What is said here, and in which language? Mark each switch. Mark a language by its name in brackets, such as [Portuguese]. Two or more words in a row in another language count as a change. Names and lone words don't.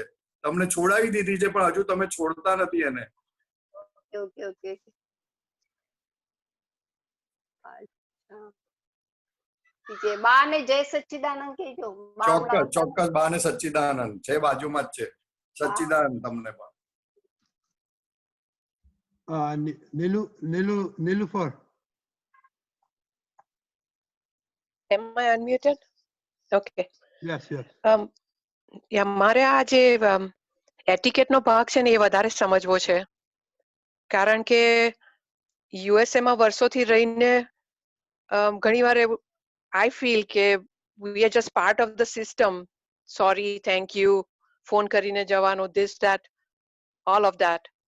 [Gujarati] તમને છોડાવી દીધી છે પણ હજુ તમે છોડતા નથી એને. [English] okay okay. અચ્છા. [Gujarati] ઠીક છે. બા ને જય સચ્ચિદાનંદ કહેજો. ચોક્કસ ચોક્કસ. બા ને સચ્ચિદાનંદ છે, બાજુમાં જ છે. સચ્ચિદાનંદ તમને પણ. [English] Nilufer. Am I unmuted? Okay. Yes, yes. [Gujarati] મારે આ જે એટિકેટ નો ભાગ છે ને એ વધારે સમજવો છે, કારણ કે યુએસએ માં વર્ષોથી રહીને ઘણી વાર [English] I feel [Gujarati] કે [English] we are just part of the system. sorry, thank you, phone [Gujarati] કરીને જવાનું, [English] this that, all of that.